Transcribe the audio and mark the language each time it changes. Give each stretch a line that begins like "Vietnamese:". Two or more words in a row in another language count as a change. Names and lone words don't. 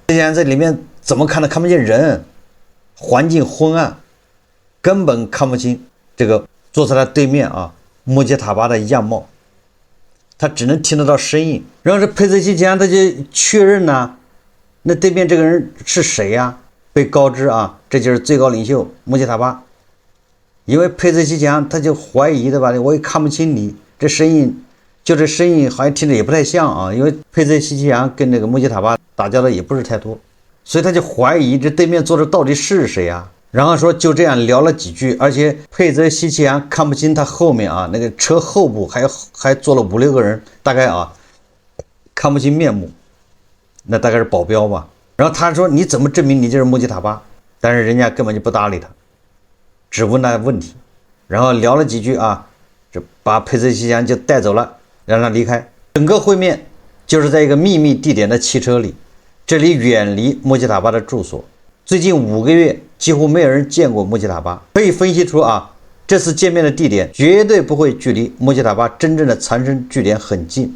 Chinese: 佩澤西奇揚在裡面怎麼看都看不見人，環境昏暗，根本看不清這個坐在他對面啊穆杰塔巴的樣貌，他只能聽得到聲音。然後這佩澤西奇揚他就確認呢，那對面這個人是誰呀？被告知啊，這就是最高領袖穆杰塔巴。因為佩澤西奇揚他就懷疑對吧？我也看不清你這聲音，就這聲音好像聽着也不太像啊。因為佩澤西奇揚跟那個穆杰塔巴打交道也不是太多，所以他就懷疑這對面坐的到底是誰啊？然後說就這樣聊了幾句，而且佩澤西奇揚看不清他後面啊那個車後部還坐了5、6個人，大概啊看不清面目，那大概是保鏢吧。然後他說你怎麼證明你就是穆杰塔巴？但是人家根本就不搭理他。只問他問題，然後聊了幾句啊，就把佩澤西奇揚就帶走了，讓他離開。整個會面就是在一個秘密地點的汽車裡，這裡遠離穆杰塔巴的住所。最近5個月幾乎沒有人見過穆杰塔巴，可以分析出啊，這次見面的地點絕對不會距離穆杰塔巴真正的藏身據點很近。